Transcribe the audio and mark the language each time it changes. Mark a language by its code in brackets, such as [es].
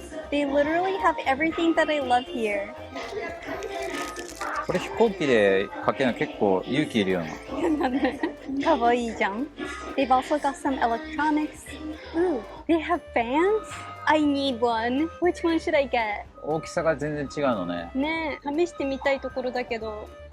[en] They literally have everything that I love here. [ja] これ飛行機でかけるの結構勇気いるよな。かわいいじゃん。 [en] They've also got some electronics. Ooh, they have fans? I need one. Which one should I get? [ja] 大きさが全然違うのね。ねえ、試してみたいところだけど。